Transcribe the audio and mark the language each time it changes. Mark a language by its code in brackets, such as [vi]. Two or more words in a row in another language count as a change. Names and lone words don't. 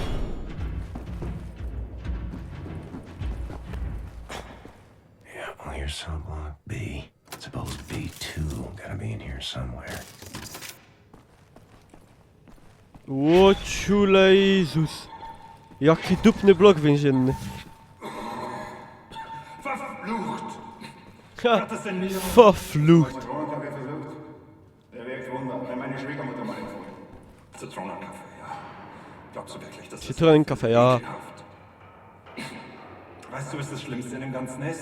[en] Yeah, well, here's cell block B. Suppose B2 gotta be in here somewhere. [pl] Łociulejzus. Jaki dupny blok więzienny. [de] Verflucht! Ha! Hat es denn nicht Verflucht. Zitronenkaffee versucht? Der wirkt Wunder, wenn meine Schwiegermutter mal empfohlen. Zitronenkaffee, ja. Glaubst du wirklich, dass das Zitronenkaffee, ja. ekelhaft? Weißt du, was das Schlimmste in dem Ganzen ist?